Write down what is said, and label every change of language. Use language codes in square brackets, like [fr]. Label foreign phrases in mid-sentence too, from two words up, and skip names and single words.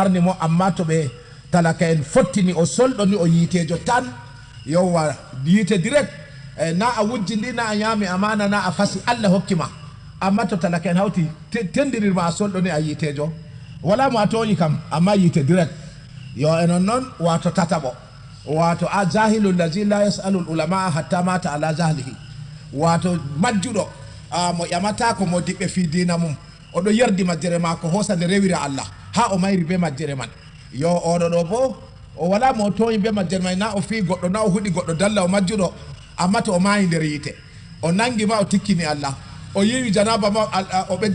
[ff] marni mo amma to ɓe talaka en fottini o solɗo ni o yitejo tan yowa yite direct na a wujji ndi na a ñaami amana na a fasi Allah hokkima amma to talaka en hawti tendirirma a solɗo ni a yitejo wala mo a toñi kam amma yite direct yo enon noon wato tataɓo wato [ar] الجاهل الذي لا يسأل العلماء حتى مات على جهله [ff] wato majjuɗo mo ƴamata ko mo diɓɓe fi dina mum oɗo yerdi majjere mako hosande rewira Allah ha o mayri be majjere man yo oɗo ɗo bo o wala mo toñi be majjere man na o fi goɗɗo na o huɗi goɗɗo dalla o majjuɗo amma to o mayi nder yite o nangima o tikkini Allah o yiwi janaba ma o ɓeddi